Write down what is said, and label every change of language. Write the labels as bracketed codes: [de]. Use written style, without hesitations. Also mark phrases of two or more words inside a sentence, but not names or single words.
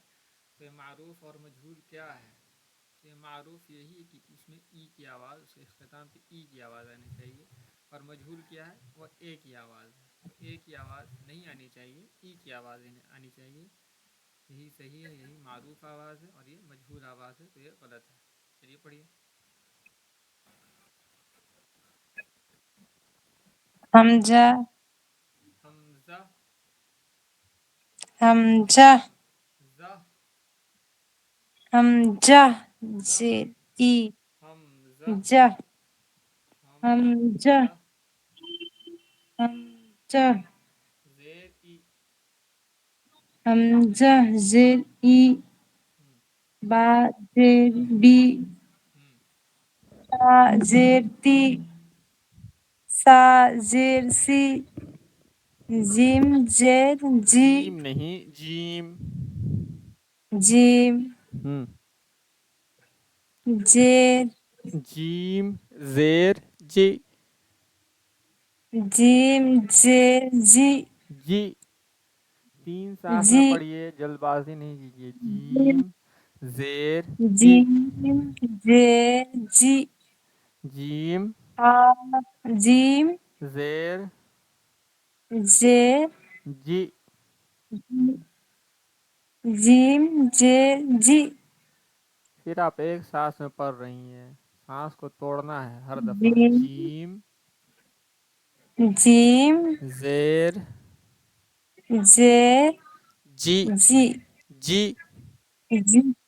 [ur] تو یہ معروف اور مجہول کیا ہے؟ تو یہ معروف یہی ہے کہ اس میں ای کی آواز، اس کے اختتام پہ ای کی آواز آنی چاہیے، اور مجہول کیا ہے؟ وہ اے کی آواز ہے. تو اے کی آواز نہیں آنی چاہیے، ای کی آواز آنی چاہیے. یہی صحیح ہے، یہی معروف آواز ہے، اور یہ مجہول آواز ہے، تو یہ غلط ہے. چلیے پڑھیے. [ar] حمزة [ur] حمزہ [ar] حمزة ز حمزة ز زير إي [ur] حمزہ [ar] جة حمزة [ur] حمزہ [ar] حمزة [ur] زیر ای [ar] حمزة زير إي ہم، با زير بي ہم، تا زير تي سا زير سي جيم زير جي [ur] جیم نہیں جیم [ar] جيم ہم، زير جیم زیر جی جيم زير جي [ur] جی 3 ساتھ میں [ar] جي [ur] پڑھیے جلد بازی نہیں کیجیے [ar] جیم زیر جی جيم زير جي [ur] جیم [ar] ها جيم [ur] زیر [ar] زير [ur] جی [ar] جيم زير جي [ur] پھر آپ ایک سانس میں پڑھ رہی ہیں سانس کو توڑنا ہے ہر دفعہ [ar] جيم [ur] جیم [ar] جيم [ur] زیر [ar] زير [ur] جی [ar] جي [ur] جی [ar] جي